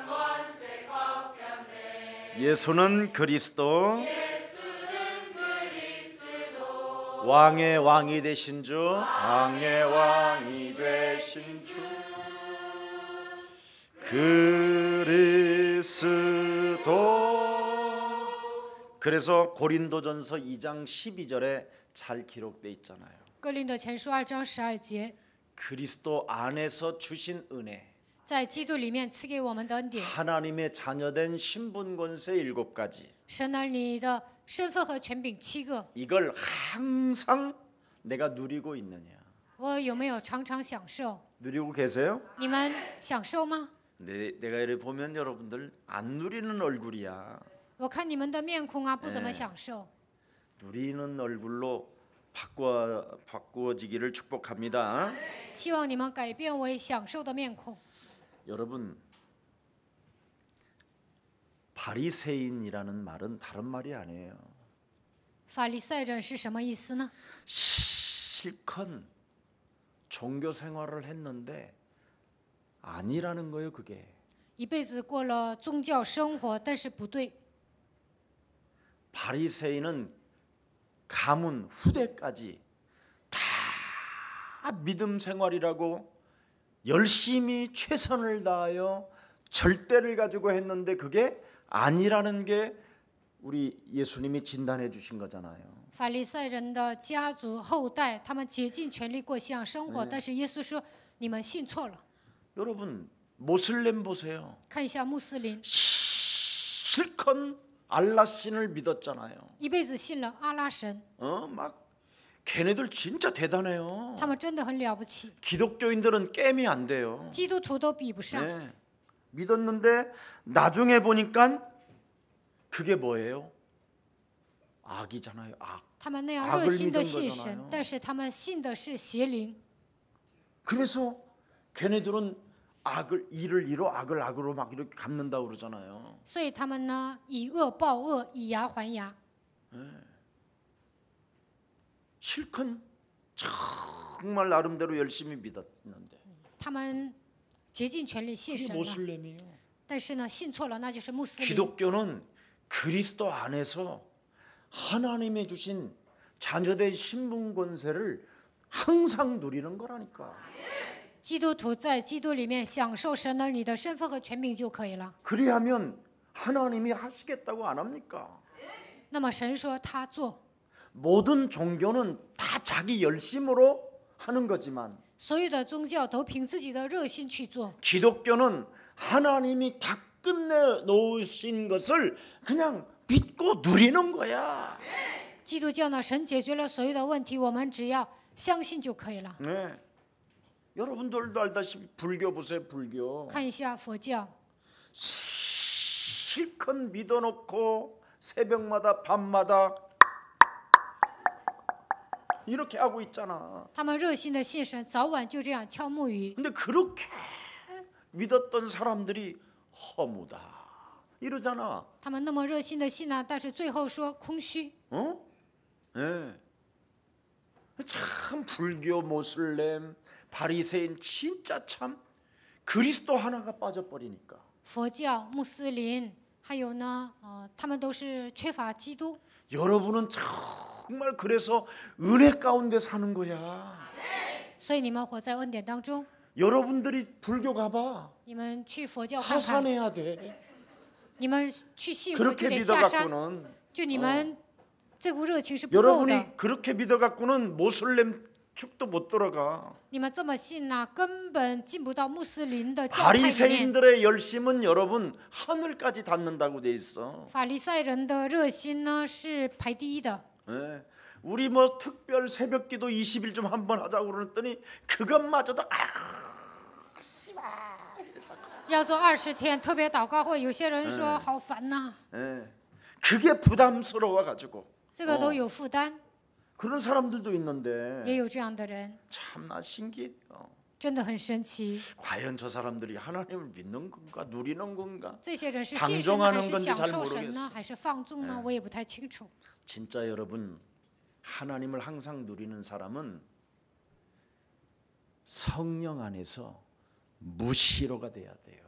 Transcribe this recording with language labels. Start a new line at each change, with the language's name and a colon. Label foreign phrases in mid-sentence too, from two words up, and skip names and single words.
Korean: 예수는 그리스도 왕의 왕이 되신 주, 왕의 왕이 되신 주 그리스도. 그래서 고린도전서 2장 12절에 잘 기록돼 있잖아요.
Chinese: 哥林多前书2章12节，
Korean: 그리스도 안에서 주신 은혜,
Chinese: 在基督里面赐给我们的恩典，
Korean: 하나님의 자녀된 신분 권세 7가지.
Chinese: 神儿女的身份和权柄7个，
Korean: 이걸 항상 내가 누리고 있느냐?
Chinese: 我有没有常常享受？
Korean: 누리고 계세요?
Chinese: 你们享受吗？
Korean: 내가 이렇게 보면 여러분들 안 누리는 얼굴이야.
Chinese: 我看你们的面孔啊，不怎么享受。
Korean: 누리는 얼굴로 바꾸어지기를 축복합니다.
Chinese: 希望你们改变为享受的面孔。
Korean: 여러분, 바리새인이라는 말은 다른 말이 아니에요.
Chinese: 法利赛人是什么意思呢？
Korean: 실컷 종교 생활을 했는데 아니라는 거예요, 그게.
Chinese: 一辈子过了宗教生活，但是不对。
Korean: 바리새인은 가문 후대까지 다 믿음 생활이라고 열심히 최선을 다하여 절대를 가지고 했는데 그게 아니라는 게 우리 예수님이 진단해 주신 거잖아요.
Chinese: 法利赛人的家族后代，他们竭尽全力过信仰生活，但是耶稣说：“你们信错了。
Korean: 여러분 모슬렘 보세요.
Chinese: 看一下穆斯林，
Korean: 실컷 알라 신을 믿었잖아요.
Chinese: 一辈子信了阿拉神，
Korean: 막 걔네들 진짜 대단해요.
Chinese: 他们真的很了不起，
Korean: 기독교인들은 게임이 안 돼요.
Chinese: 基督徒都比不上。
Korean: 네. 믿었는데 나중에 보니까 그게 뭐예요? 악이잖아요. 악.
Chinese: 他们那样
Korean: 악을
Chinese: 热心的
Korean: 믿은
Chinese: 信
Korean: 거잖아요.
Chinese: 神，但是他们信的是邪灵，
Korean: 그래서 걔네들은 악을 이를 이로 악을 악으로 막 이렇게 갚는다고 그러잖아요.
Chinese: 所以他们呢以恶报恶，以牙还牙。
Korean: 실컷 정말 나름대로 열심히 믿었는데
Chinese: 他们竭尽全力信
Korean: 그게
Chinese: 神了，
Korean: 모슬렘이에요.
Chinese: 但是呢信错了，那就是穆斯林。
Korean: 기독교는 그리스도 안에서 하나님의 주신 자녀된 신분 권세를 항상 누리는 거라니까.
Chinese: 基督徒在基督里面享受神儿女的身份和权柄就可以了。
Korean: 그리하면 하나님이 하시겠다고 안 합니까?
Chinese: 那么神说他做，
Korean: 모든 종교는 다 자기 열심으로 하는 거지만
Chinese: 所有的宗教都凭自己的热心去做。
Korean: 기독교는 하나님이 다 끝내 놓으신 것을 그냥 믿고 누리는 거야.
Chinese: 基督教呢，神解决了所有的问题，我们只要相信就可以了。
Korean: 네. 여러분들도 알다시피 불교 보세요. 불교
Chinese: 看一下佛教，
Korean: 실컷 믿어놓고 새벽마다 밤마다 이렇게 하고 있잖아.
Chinese: 他们热心的信神，早晚就这样敲木鱼。
Korean: 근데 그렇게 믿었던 사람들이 허무다 이러잖아.
Chinese: 他们那么热心的信呢，但是最后说空虚。
Korean: 어? 예. 참 불교, 모슬렘, 바리새인 진짜 참 그리스도 하나가 빠져버리니까.
Chinese: 佛教、穆斯林，还有呢，他们都是缺乏基督。
Korean: 여러분은 정말 그래서 은혜 가운데 사는 거야.
Chinese: 所以你们活在恩典当中，
Korean: 여러분들이 불교 가봐.
Chinese: 你们去佛教看看，
Korean: 하산해야 돼.
Chinese: 你们去信佛就
Korean: 그렇게
Chinese: 得下山，
Korean: 믿어갖고는
Chinese: 就你们这股热情是不够的。
Korean: 여러분이 그렇게 믿어갖고는 모슬렘 축도 못 들어가.
Chinese: 你们这么信呢，根本进不到穆斯林的教派里面。
Korean: 바리새인들의 열심은 여러분 하늘까지 닿는다고 돼 있어.
Chinese: 法利赛人的热心呢是排第一的。
Korean: 네. 우리 뭐 특별 새벽기도 20일 좀 한번 하자고 그랬더니 그것마저도 씨발.
Chinese: 要做20天特别祷告会，有些人说好烦呐，
Korean: 네. 그게 부담스러워 가지고
Chinese: 这个都有负担，
Korean: 그런 사람들도 있는데
Chinese: 也有这样的人，
Korean: 참나 신기해요.
Chinese: 真的很神奇。
Korean: 과연 저 사람들이 하나님을 믿는 건가 누리는 건가?
Chinese: 这些人是信神呢，还
Korean: 방종하는
Chinese: 是
Korean: 건지
Chinese: 享
Korean: 잘
Chinese: 受神呢，
Korean: 모르겠어.
Chinese: 还是放纵呢？我也不太清楚。
Korean: 진짜 여러분 하나님을 항상 누리는 사람은 성령 안에서 무시로가 돼야 돼요.